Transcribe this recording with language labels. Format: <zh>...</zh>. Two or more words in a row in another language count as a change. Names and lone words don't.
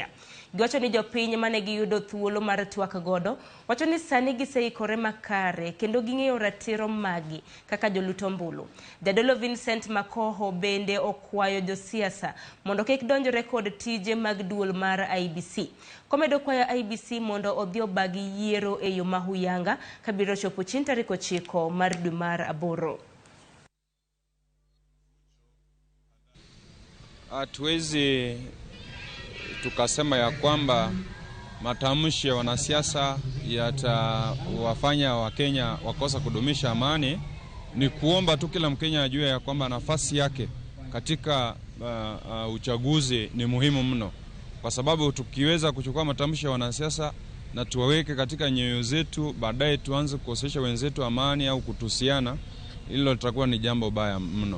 <luo>Giwacho ni jopiny mane giyudo thuolo mar twak godo wacho ni sani giseikore makare kendo ging'eyo ratiro magi kaka joluto mbulu. Jadolo Vincent Makoho bende okwayo josiasa mondo kik donjore kod tije mag duol mar IEBC. Komedo kwayo IEBC mondo odhi obagi yiero e yo mahuyanga kabiro chopo chieng' tarik 9 mar dwe mar aboro.</luo> <sw>Hatuwezi tukasema ya kwamba matamshi ya wanasiasa yatawafanya Wakenya wakosa kudumisha amani. Ni kuomba tu kila Mkenya ajue ya kwamba nafasi yake katika uchaguzi ni muhimu mno, kwa sababu tukiweza kuchukua matamshi ya wanasiasa na tuwaweke katika nyoyo zetu, baadaye tuanze kukosesha wenzetu amani au kutusiana, hilo litakuwa ni jambo baya mno.</sw>